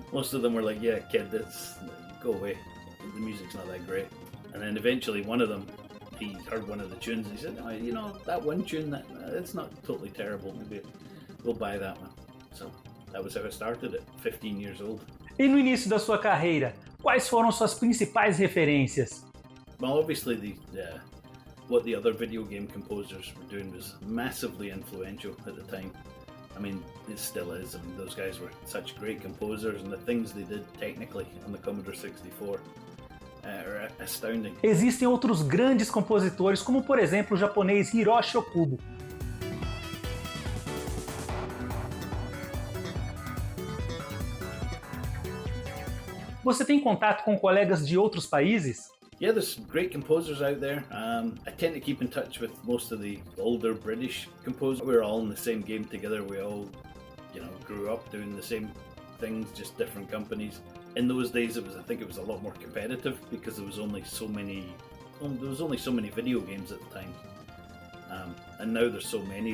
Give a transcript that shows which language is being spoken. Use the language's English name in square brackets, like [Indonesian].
[English] And most of them were like, yeah, kid, go away. The music's not that great. And then eventually one of them, he heard one of the tunes and he said, oh, that one tune, that's not totally terrible. Maybe we'll buy that one. So that was how I started at 15 years old. [Portuguese] E no início da sua carreira, quais foram suas principais referências? [English] Well, obviously what the other video game composers were doing was massively influential at the time. I mean, it still is. I mean, those guys were such great composers, and the things they did technically on the Commodore 64 are astounding. [Portuguese] Existem outros grandes compositores, como por exemplo o japonês Hiroshi Okubo. Você tem contato com colegas de outros países? [English] Yeah, there's some great composers out there. I tend to keep in touch with most of the older British composers. We're all in the same game together. We all, grew up doing the same things, just different companies. In those days, I think it was a lot more competitive because there was only so many video games at the time. And now there's so many.